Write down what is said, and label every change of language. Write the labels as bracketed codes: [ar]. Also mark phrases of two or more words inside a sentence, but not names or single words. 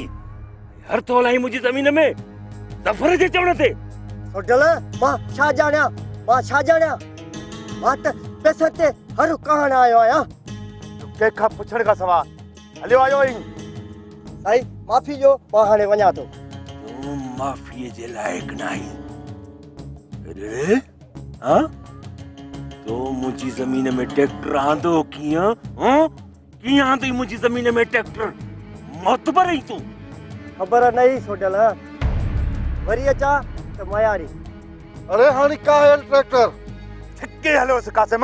[sd] हर तोल आई मुंहिंजी ज़मीन में ज़फर जे चवण ते। सोडल मां छा ॼाणिया, मां त पैसे ते हर कहण आयो आहियां। कंहिंखां पुछण खां सवाइ हलियो आयो आहीं। साईं माफ़ी ॾियो, मां हाणे वञा थो। तूं माफ़ीअ जे लाइक़ नाही। अरे हाँ तो मुंहिंजी ज़मीन में ट्रैक्टर आंदो कीअं? कीअं आंदी मुंहिंजी ज़मीन में ट्रैक्टर? मोतबर आहीं तूं? ख़बर नहीं सोडल, वरी अचा त मयारी। अरे हाणे काहेल ट्रैक्टर छिके हलियोसि कासिम।